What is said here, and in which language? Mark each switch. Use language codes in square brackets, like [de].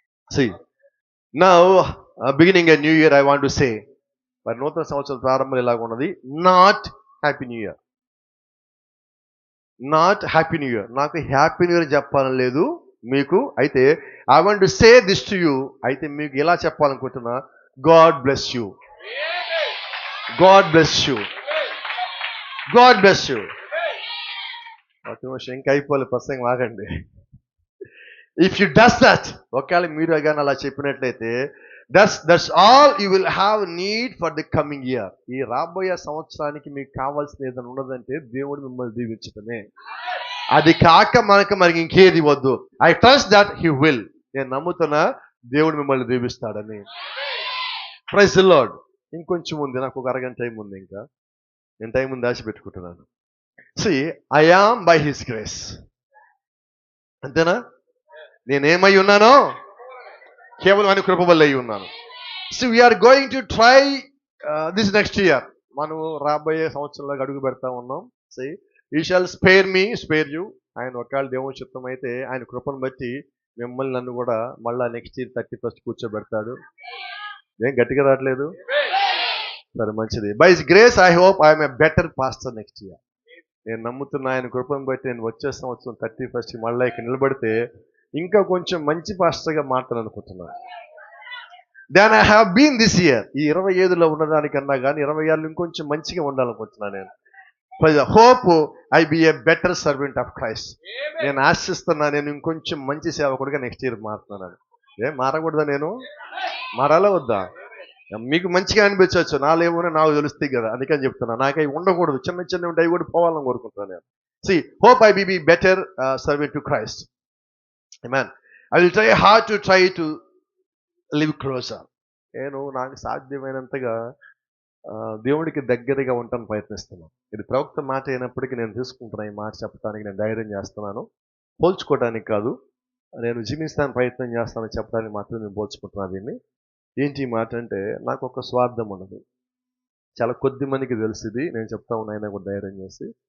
[en] See, now beginning a new year I want to say, [te] మరి నూతన సంవత్సరం ప్రారంభం ఇలాగ ఉన్నది. [en] Not happy new year, not happy new year. [te] నాకు హ్యాపీ న్యూ ఇయర్ చెప్పాలని లేదు మీకు. అయితే [en] I want to say this to you. [te] అయితే మీకు ఎలా చెప్పాలనుకుంటున్నా, [en] God bless you, God bless you, God bless you. [te] ఒక నిమిషం ఇంకా అయిపోలే ప్రసంగం, ఆగండి. [en] if you does that, [te] ఒకవేళ మీరు కానీ అలా చెప్పినట్లయితే [en] That's all you will have need for the coming year. [te] ఈ రాబోయే సంవత్సరానికి మీకు కావాల్సిన ఏదైనా ఉన్నదంటే దేవుడు మిమ్మల్ని దీవించటమే. అది కాక మనకి ఇంకేది వద్దు. [en] I trust that he will. [te] నేను నమ్ముతున్నా దేవుడు మిమ్మల్ని దీవిస్తాడని. [en] Praise the Lord. [te] ఇంకొంచెం ఉంది, నాకు ఒక అరగంట టైం ఉంది. ఇంకా నేను టైం ఉంది దాచి పెట్టుకుంటున్నాను. [en] See, I am by his grace. [te] అంతేనా? నేనేమై ఉన్నానో కేవలం ఆయన కృప వల్ల అయి ఉన్నాను. [en] So we are going to try this next year. [te] మనం రాబోయే సంవత్సరంలో అడుగు పెడతా ఉన్నాం. [en] See, he shall spare you. [te] ఆయన ఒకవేళ దేవుని చిత్తం అయితే ఆయన కృపను బట్టి మిమ్మల్ని నన్ను కూడా మళ్ళా నెక్స్ట్ ఇయర్ 31st కూర్చోబెడతాడు. ఏం గట్టిగా రావట్లేదు? సరే, మంచిది. [en] By his grace I hope I'm a better pastor next year. [te] నేను నమ్ముతున్నా ఆయన కృపను బట్టి నేను వచ్చే సంవత్సరం 31st మళ్ళీ ఇక్కడ నిలబడితే ఇంకా కొంచెం మంచి పాస్టర్గా మాట్లాడాలనుకుంటున్నాను [en] Than I have been this year. [te] ఈ 25లో ఉన్నదానికన్నా కానీ 26లో ఇంకొంచెం మంచిగా ఉండాలనుకుంటున్నాను నేను. [en] Hope I be a better servant of Christ. [te] నేను ఆశిస్తున్నా నేను ఇంకొంచెం మంచి సేవకుడిగా నెక్స్ట్ ఇయర్ మారుతున్నాను. ఏం మారకూడదా? నేను మారాలా వద్దా? మీకు మంచిగా అనిపించవచ్చు, నాలేమో నాకు తెలుస్తాయి కదా, అందుకని చెప్తున్నా. నాకై ఉండకూడదు, చిన్న ఉంటాయి కూడా పోవాలని కోరుకుంటున్నాను నేను. [en] See, hope I be better servant to Christ. Amen. I will try hard to live closer. [te] నేను నాకు సాధ్యమైనంతగా దేవుడికి దగ్గరగా ఉండటానికి ప్రయత్నిస్తున్నాను. ఇది ప్రవక్త మాట అయినప్పటికీ నేను తీసుకుంటున్నా ఈ మాట చెప్పడానికి నేను ధైర్యం చేస్తున్నాను. పోల్చుకోవడానికి కాదు, నేను జీవిస్తానికి ప్రయత్నం చేస్తానని చెప్పడానికి మాత్రం నేను పోల్చుకుంటున్నాను దీన్ని. ఏంటి ఈ మాట అంటే, నాకు ఒక స్వార్థం ఉన్నది. చాలా కొద్ది మందికి తెలిసింది, నేను చెప్తా ఉన్నా, ఆయన కూడా ధైర్యం చేసి.